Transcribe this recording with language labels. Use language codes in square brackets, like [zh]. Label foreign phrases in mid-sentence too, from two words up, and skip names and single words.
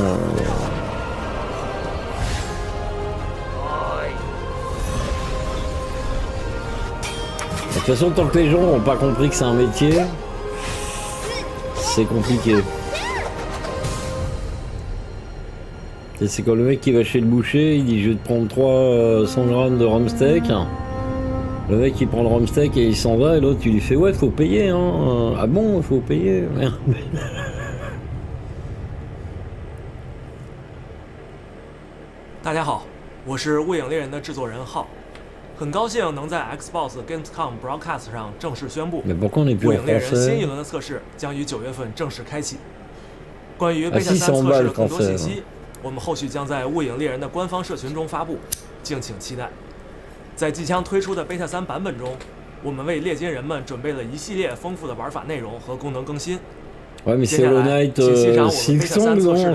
[fr] De toute façon, tant que les gens n'ont pas compris que c'est un métier, c'est compliqué. Et c'est quand le mec qui va chez le boucher, il dit je vais te prendre 300 grammes de rumsteak. Le mec il prend le rumsteak et il s'en va, et l'autre tu lui fais ouais, faut payer, hein. Ah bon, faut payer. [zh] 大家好，我是《雾影猎人》的制作人浩，很高兴能在 Xbox Gamescom Broadcast 上正式宣布，《雾影猎人》新一轮的测试将于9月份正式开启。关于 Beta 3测试的更多信息，我们后续将在《雾影猎人》的官方社群中发布，敬请期待。在即将推出的 Beta 3版本中，我们为猎金人们准备了一系列丰富的玩法内容和功能更新。 [fr] Ouais, mais c'est le Knight Silksong, non?